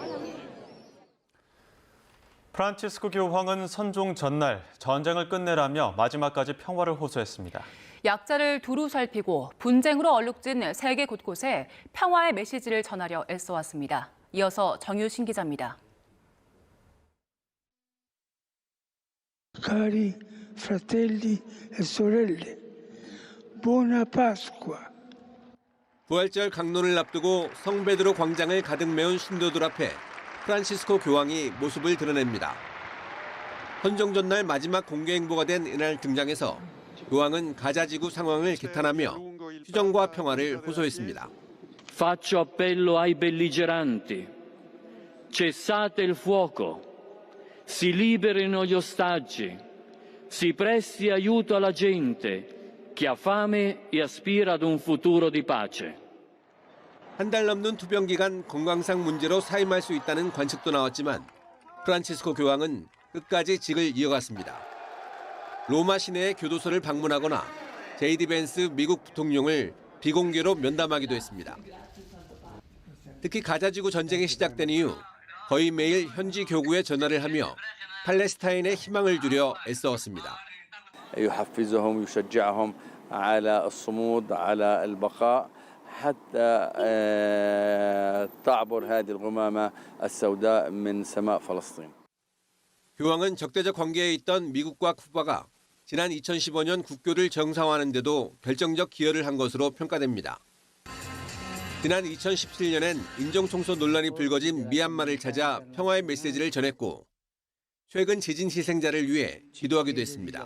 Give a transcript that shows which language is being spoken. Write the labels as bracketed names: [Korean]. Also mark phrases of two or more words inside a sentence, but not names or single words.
[Korean] 프란치스코 교황은 선종 전날 전쟁을 끝내라며 마지막까지 평화를 호소했습니다. 약자를 두루 살피고 분쟁으로 얼룩진 세계 곳곳에 평화의 메시지를 전하려 애써왔습니다. 이어서 정유신 기자입니다. [Italian] Cari fratelli e sorelle, buona Pasqua. [Korean] 부활절 강론을 앞두고 성베드로 광장을 가득 메운 신도들 앞에 프란치스코 교황이 모습을 드러냅니다. 선종 전날 마지막 공개 행보가 된 이날 등장해서 교황은 가자지구 상황을 개탄하며 휴전과 평화를 호소했습니다. [Italian] Faccio appello ai belligeranti. Cessate il fuoco. Si liberino gli ostaggi. Si presti aiuto alla gente che ha fame e aspira ad un futuro di pace. [Korean] 한 달 넘는 투병 기간 건강상 문제로 사임할 수 있다는 관측도 나왔지만 프란치스코 교황은 끝까지 직을 이어갔습니다. 로마 시내의 교도소를 방문하거나 제이디 벤스 미국 부통령을 비공개로 면담하기도 했습니다. 특히 가자지구 전쟁이 시작된 이후 거의 매일 현지 교구에 전화를 하며 팔레스타인의 희망을 주려 애써왔습니다. [Arabic] يحفزهم يشجعهم على الصمود على البقاء حتى تعبر هذه الغمامة السوداء من سماء فلسطين. [Korean] 교황은 적대적 관계에 있던 미국과 쿠바가 지난 2015년 국교를 정상화하는 데도 결정적 기여를 한 것으로 평가됩니다. 지난 2017년엔 인종청소 논란이 불거진 미얀마를 찾아 평화의 메시지를 전했고 최근 지진 희생자를 위해 기도하기도 했습니다.